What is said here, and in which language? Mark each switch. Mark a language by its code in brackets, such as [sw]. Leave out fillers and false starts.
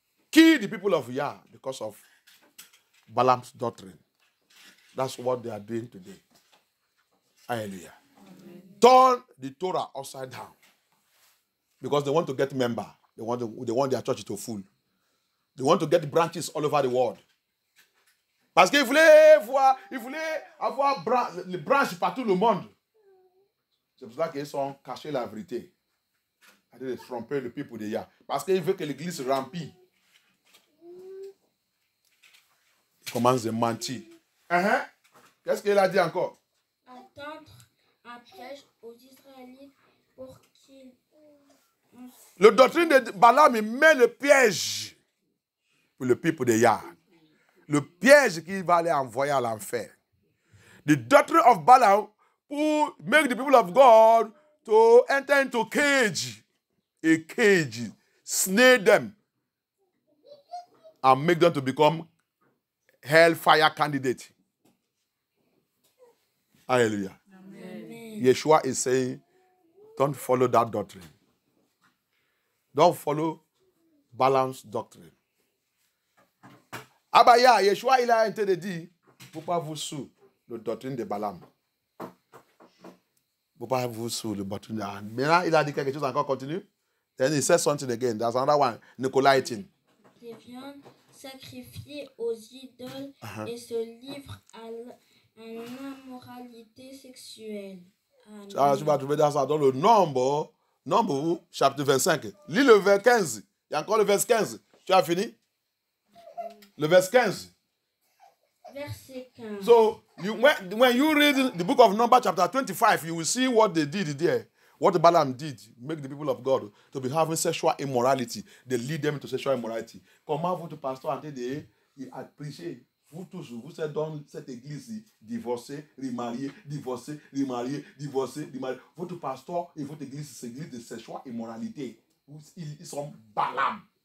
[en] Kill the people of Yah because of Balaam's doctrine. That's what they are doing today. Hallelujah. Turn the Torah upside down. Because they want to get member. They want their church to full. They want to get branches all over the world. [fr] Parce qu'ils voulaient avoir les branches partout le monde. C'est pour ça qu'ils sont cachés la vérité. Ils tromper le peuple de Yah. Parce qu'ils veulent que l'église se remplisse. Ils commencent à mentir. Qu'est-ce qu'il a dit encore? Attendre un piège aux Israélites pour qu'ils... Le doctrine de Balaam met le piège pour le peuple de Yah. Le piège qu'il va aller envoyer à l'enfer. [en] The doctrine of Balaam will make the people of God to enter into a cage, snare them, and make them to become hellfire candidates. Hallelujah. Amen. Yeshua is saying, don't follow that doctrine. Don't follow Balaam's doctrine. [fr] Abaya, Yeshua, il a été dit, vous pas vous sous le doctrine de Balaam. Vous pas vous sous le doctrine de Balaam. Maintenant, il a dit quelque chose encore, continue. [en] Then he says something again. There's another one, Nicolaitan. [fr] Des viandes sacrifiées aux idoles et se livrent à l'immoralité sexuelle. Ah, tu vas trouver dans ça, dans le Nombre, chapitre 25. Lis le vers 15. Il y a encore le vers 15. Tu as fini? Le vers 15. Verset 15. [en] So, when you read the book of Numbers chapter 25, you will see what they did there. What Balaam did, make the people of God to be having sexual immorality. They lead them to sexual immorality. [fr] Comment votre pasteur a dit à prêcher? Vous tous, vous êtes dans cette église divorcée, remariée, divorcée, remariée, divorcée, remariée. Votre pasteur et votre église, c'est l'église de sexual immoralité. Ils sont Balaam.